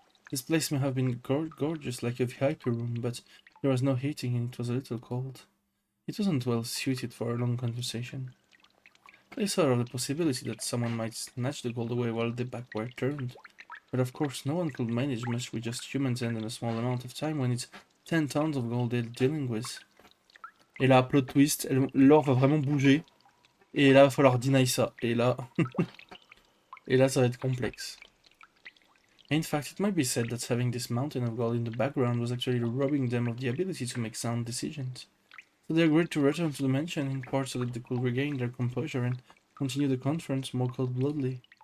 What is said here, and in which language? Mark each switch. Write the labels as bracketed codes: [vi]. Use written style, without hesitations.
[en] This place may have been gorgeous like a VIP room, but there was no heating and it was a little cold. It wasn't well suited for a long conversation. They thought of the possibility that someone might snatch the gold away while the back were turned, but of course no one could manage much with just humans and in a small amount of time when it's 10 tons of gold they're dealing with. [fr] Et là, plot twist, l'or va vraiment bouger. Et là, il va falloir deny ça. Et là... Et là, ça va être complexe. [en] In fact, it might be said that having this mountain of gold in the background was actually robbing them of the ability to make sound decisions. So they agreed to return to the mansion in part so that they could regain their composure and continue the conference more cold-bloodedly.